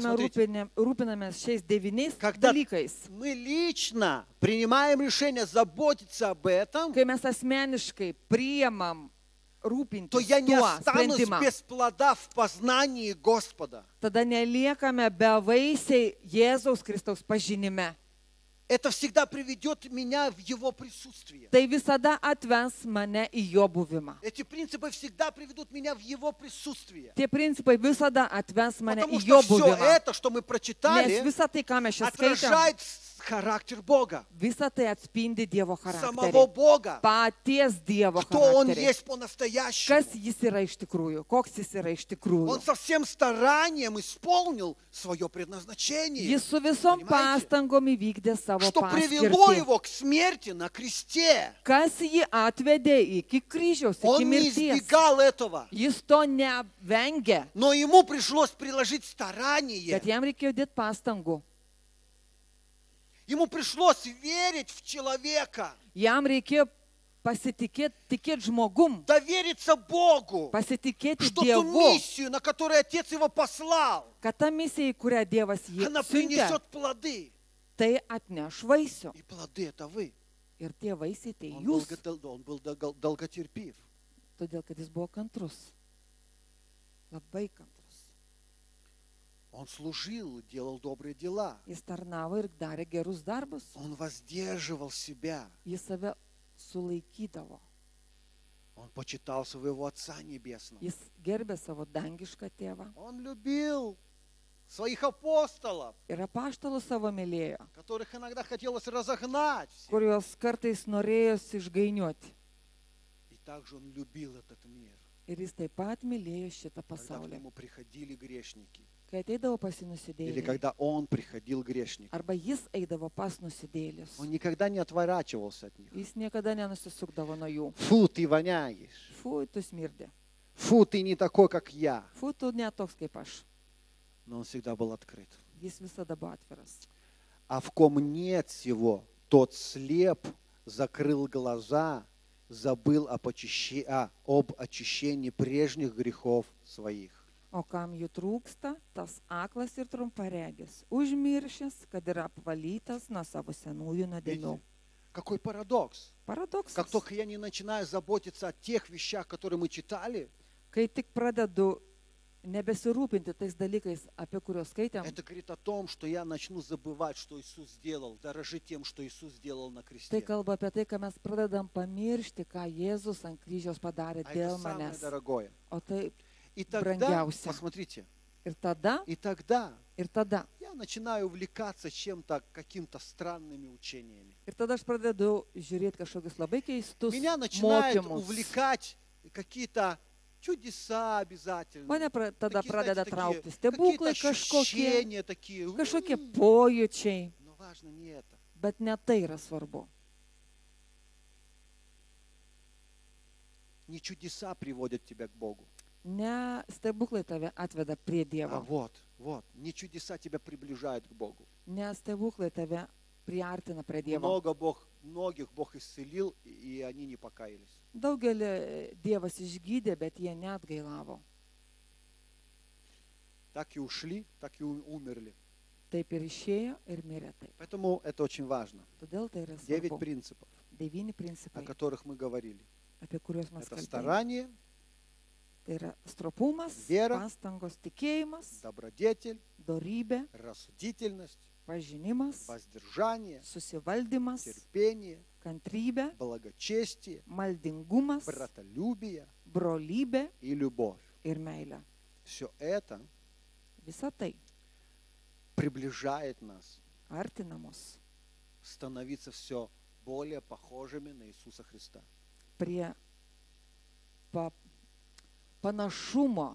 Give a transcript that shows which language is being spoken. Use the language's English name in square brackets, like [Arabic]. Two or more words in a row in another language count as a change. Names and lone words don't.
[Russian] Посмотрите. [Lithuanian] rūpinamės šiais 9 [Russian] Когда [Lithuanian] dalykais, [Russian] мы лично принимаем решение заботиться об этом, [Lithuanian] kai mes asmeniškai priimam [Russian] то [Lithuanian] rūpintis [Russian] я не [Lithuanian] tuo [Russian] останусь [Lithuanian] sprendimą, [Russian] без плода в познании Господа. [Lithuanian] tada neliekame bevaisiai Jėzaus Kristaus pažinime. [Russian] Это всегда приведет меня в Его присутствие. [Lithuanian] Tai visada atves mane į jo buvimą. [Russian] Эти принципы всегда приведут меня в Его присутствие. [Lithuanian] Tie principai visada atves mane [Russian] Потому [Lithuanian] į jo [Russian] что все [Lithuanian] buvimą. [Russian] это, что мы [Lithuanian] Nes [Russian] прочитали, [Lithuanian] visa tai, ką mes čia skaitėm, [Russian] отражает характер Бога, [Lithuanian] visa tai atspindi Dievo [Russian] самого [Lithuanian] charakterį. [Russian] Бога, [Lithuanian] Paties Dievo [Russian] кто Он [Lithuanian] charakterį. [Russian] есть по-настоящему. [Lithuanian] Kas jis yra iš tikrųjų, koks jis yra iš tikrųjų. [Russian] Он со всем старанием исполнил свое предназначение, [Lithuanian] Jis su visom [Russian] Понимаете? [Lithuanian] pastangom įvykdė savo [Russian] что привело [Lithuanian] paskirtį. [Russian] его к смерти на кресте. [Lithuanian] Kas jį atvedė iki kryžiaus, iki [Russian] Он не [Lithuanian] mirties. [Russian] избегал этого, [Lithuanian] Jis to nevengė, [Russian] но ему пришлось приложить старание. [Lithuanian] bet jam reikėjo dėti pastangų. [Russian] Ему пришлось верить в человека, [Lithuanian] Jam reikėjo tikėti žmogum, [Russian] довериться Богу, [Lithuanian] pasitikėti [Russian] что ту [Lithuanian] Dievu, [Russian] миссию, на которую Отец его послал, [Lithuanian] kad ta misija, į kurią Dievas jį [Russian] она [Lithuanian] siuntė, [Russian] принесет плоды. [Lithuanian] tai atneš vaisių. [Russian] И плоды это вы. [Lithuanian] Ir tie vaisiai tai [Russian] Он [Lithuanian] jūs, [Russian] был долготерпив. [Lithuanian] todėl kad jis buvo kantrus. Labai kantrus. [Russian] Он служил, делал добрые дела. [Lithuanian] Jis tarnavo ir darė gerus darbus. [Russian] Он воздерживал себя. [Lithuanian] Jis save sulaikydavo. [Russian] Он почитал своего Отца Небесного. [Lithuanian] Jis gerbė savo dangišką tėvą. [Russian] Он любил своих апостолов, [Lithuanian] Ir apaštalų savo mylėjo, [Russian] которых иногда хотелось разогнать. [Lithuanian] kuriuos kartais norėjosi išgainiuoti. [Russian] И также он любил этот мир. [Lithuanian] Ir jis taip pat mylėjo šitą [Russian] Когда к [Lithuanian] pasaulį. [Russian] нему приходили грешники. [Lithuanian] Kai ateidavo pas [Russian] Или [Lithuanian] nusidėlį, [Russian] когда он приходил грешник. [Lithuanian] arba jis eidavo pas nusidėlius, [Russian] Он никогда не отворачивался от них. [Lithuanian] jis niekada nenusisukdavo nuo jų. [Russian] Фу, ты воняешь. [Lithuanian] Fui, tu smirdė. [Russian] Фу, ты не такой, как я. [Lithuanian] Fui, tu netoks kaip aš. [Russian] Но он всегда был открыт. [Lithuanian] Jis visada buvo atviras. [Russian] А в ком нет всего, тот слеп, закрыл глаза, забыл об очищении прежних грехов своих. [Lithuanian] O kam jų trūksta, tas aklas ir trumparegis, užmiršęs, kad yra apvalytas nuo savo senųjų nuodėmių. [Russian] Какой парадокс. [Lithuanian] Paradoksas. [Russian] Как только я не начинаю заботиться о тех вещах, которые мы читали, [Lithuanian] Kai tik pradedu nebesirūpinti tais dalykais, apie kuriuos skaitėm, [Russian] это говорит о том, что я начну забывать, что Иисус сделал, дорожить тем, что Иисус сделал на [Lithuanian] tai [Russian] кресте. [Lithuanian] kalba apie tai, kad mes pradedam pamiršti, ką Jėzus ant kryžiaus padarė [Russian] А это [Lithuanian] dėl [Russian] самое [Lithuanian] manęs. [Russian] дорогое. [Lithuanian] O tai [Russian] И тогда, Брендяуся. посмотрите, [Lithuanian] ir tada, [Russian] и тогда [Lithuanian] ir [Russian] я начинаю увлекаться чем-то, какими-то странными учениями. [Lithuanian] aš pradedu žiūrėti kažkokius labai keistus [Russian] Меня начинают [Lithuanian] mokymus. [Russian] увлекать какие-то чудеса обязательно. [Lithuanian] Mane tada [Russian] Такие, [Lithuanian] pradeda [Russian] знаете, [Lithuanian] traukti [Russian] какие-то [Lithuanian] stebuklai kažkokie, [Russian] ощущения такие. [Lithuanian] kažkokie pojūčiai, [Russian] Но важно не это. [Lithuanian] bet ne tai yra svarbu. [Russian] Не чудеса приводят тебя к Богу. [Lithuanian] Ne stebuklai tave atveda prie [Russian] А [Lithuanian] Dievo, [Russian] вот, не чудеса тебя приближают к Богу. [Lithuanian] ne stebuklai tave priartina prie Dievo. [Russian] Многих Бог исцелил, и они не покаялись. [Lithuanian] Daugelį Dievas išgydė, bet jie net gailavo. [Russian] Так и ушли, так и умерли. [Lithuanian] Taip ir išėjo ir mirė taip. [Russian] Поэтому это очень важно. [Lithuanian] Todėl tai yra 9 svarbu. [Russian] принципов, 9 о [Lithuanian] principai, [Russian] которых мы говорили. [Lithuanian] apie kuriuos mes [Russian] Это [Lithuanian] kalbėjome. [Russian] старание, [Lithuanian] Tai yra stropumas, [Russian] Viera. [Lithuanian] pastangos, tikėjimas, [Russian] добродетель, [Lithuanian] dorybė, [Russian] рассудительность, [Lithuanian] pažinimas, [Russian] воздержание, [Lithuanian] susivaldymas, [Russian] терпение, [Lithuanian] kantrybė, [Russian] благочестие, [Lithuanian] maldingumas, [Russian] братолюбие [Lithuanian] brolybė [Russian] и любовь. [Lithuanian] ir meilė. [Russian] Все это [Lithuanian] Visa tai [Russian] приближает нас [Lithuanian] artina mus [Russian] становиться все более похожими на Иисуса Христа. [Lithuanian] prie panašumo